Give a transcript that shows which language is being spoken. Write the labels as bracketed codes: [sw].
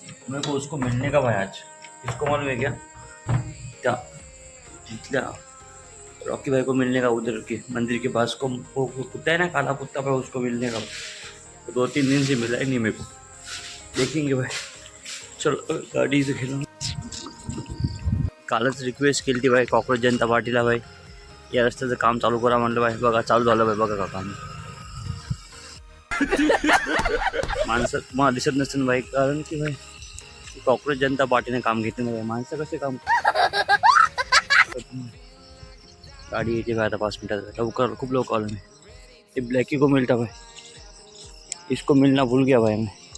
[hi] मेरे को उसको मिलने का भाई आज. किसको मालूम है क्या जितल्या रॉकी भाई को मिलने का, उधर के मंदिर के पास को वो कुत्ता है ना, काला कुत्ता भाई, उसको मिलने का. 2-3 दिन से मिला ही नहीं मेरे को. देखेंगे भाई. चलो गाडी से खेलूंगा. [mr] कालच रिक्वेस्ट केली ती भाई कॉक्रोच जनता पार्टीला भाई, या रस्त्याचं काम चालू करा म्हणलं भाई. बघा चालू झालं भाई, बघा का काम. माणसं मला दिसत नसतं भाई, कारण की भाई कॉक्रोच जनता पार्टीने काम घेतलं नाही भाई. माणसं कसे काम. गाडी येते भाई आता 5 मिनिटात. लवकर खूप लवकर आलो मी. [hi] ते ब्लॅकी को मिलता भाई, इसको मिलना भूल गया भाई मैं.